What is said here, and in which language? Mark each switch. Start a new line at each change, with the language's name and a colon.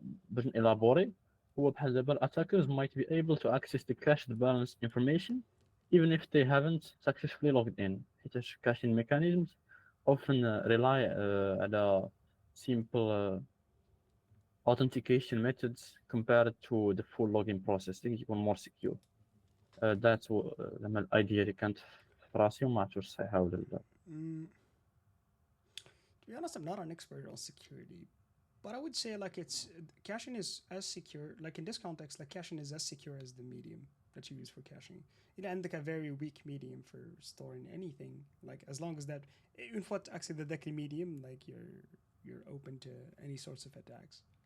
Arabic: باش
English: نelaborate
Arabic: هو بحال دابا
English: attackers might be able to access the cached balance information even if they haven't successfully logged in.
Arabic: حيتاش
English: caching mechanisms often rely
Arabic: على
English: simple authentication methods compared to the full login process
Arabic: اللي يكون
English: more secure. That's
Arabic: زعما الايديا اللي كانت في راسي وما عرفتش واش صحيحه ولا لا.
English: To be honest, I'm not an expert on security, but I would say like caching is as secure, like in this context, like caching is as secure as the medium that you use for caching. It
Arabic: عندك
English: a very weak medium for storing anything, like as long as that even for actually the medium, like you're open to any sorts of attacks.